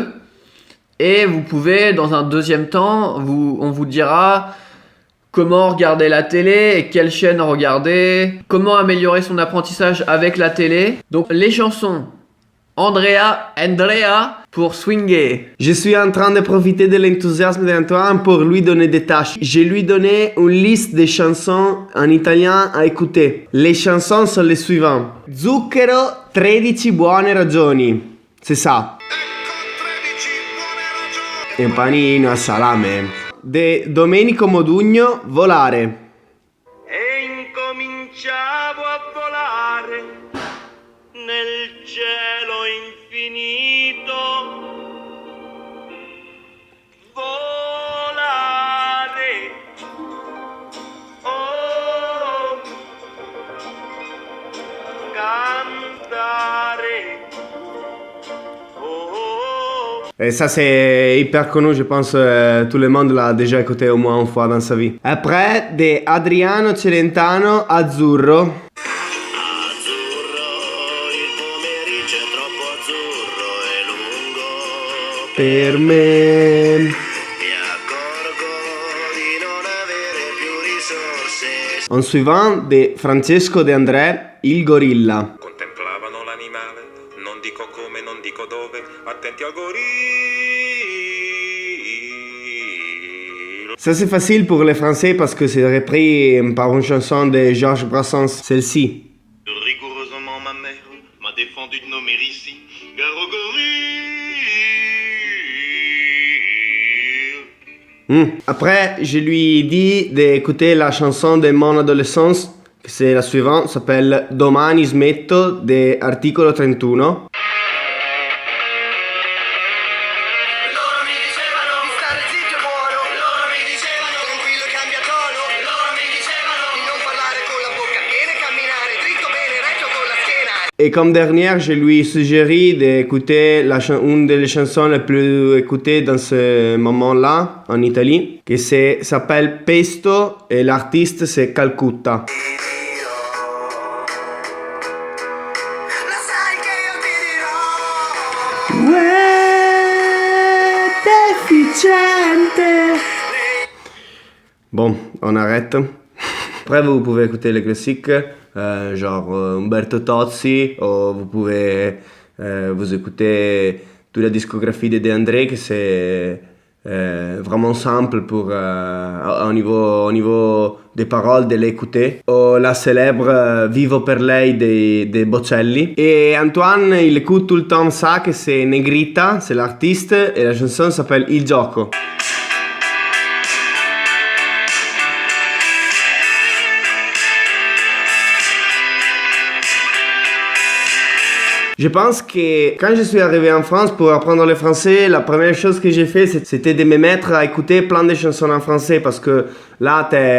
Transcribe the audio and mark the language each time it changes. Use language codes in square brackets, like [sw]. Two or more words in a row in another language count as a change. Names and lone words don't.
[fr] Et vous pouvez, dans un deuxième temps, on vous dira comment regarder la télé et quelle chaîne regarder, comment améliorer son apprentissage avec la télé. Donc les chansons. Andrea pour swinger. Je suis en train de profiter de l'enthousiasme d'Antoine pour lui donner des tâches. Je lui donnais une liste de chansons en italien à écouter. Les chansons sont les suivantes. Zucchero, 13 buone ragioni. C'est ça. [it] E un panino a salame. [fr] De Domenico Modugno, Volare. [it] E incominciavo a volare nel cielo infinito, volare, oh, cantare, oh. [fr] Et ça c'est hyper connu, je pense tout le monde l'a déjà écouté au moins une fois dans sa vie. Après, de Adriano Celentano, Azzurro. [it] Per me. Mi accorgo di non avere più risorse. [fr] En suivant de Francesco De André, Il Gorilla. [it] Contemplavano l'animale, non dico come, non dico dove, attenti al gorilla. [fr] Ça c'est facile pour les Français parce que c'est repris par une chanson de Georges Brassens, celle-ci. Rigoureusement ma mère m'a défendu de nommer ici gare au gorille. Après, je lui ai dit d'écouter la chanson de mon adolescence, que c'est la suivante, s'appelle Domani smetto de Articolo 31. [it] Loro mi dicevano di stare zitto e buono. Loro mi dicevano tranquillo e cambia tono. Loro mi dicevano di non parlare con la bocca piena e camminare dritto bene retto con la schiena. [fr] Et comme dernière, je lui ai suggéré d'écouter une des chansons les plus écoutées dans ce moment-là, en Italie, qui s'appelle Pesto et l'artiste c'est Calcutta. [it] Lo sai che io ti dirò. [fr] Ouais, déficiente. Bon, on arrête. Après, vous pouvez écouter les classiques, genre Umberto Tozzi, ou vous pouvez vous écouter toute la discographie de De André, que c'est vraiment simple pour, au niveau des paroles, de l'écouter. Ou la célèbre Vivo per lei des Bocelli. Et Antoine, il écoute tout le temps ça, que c'est Negrita, c'est l'artiste, et la chanson s'appelle Il Gioco. Je pense que quand je suis arrivé en France pour apprendre le français, la première chose que j'ai fait, c'était de me mettre à écouter plein de chansons en français parce que là,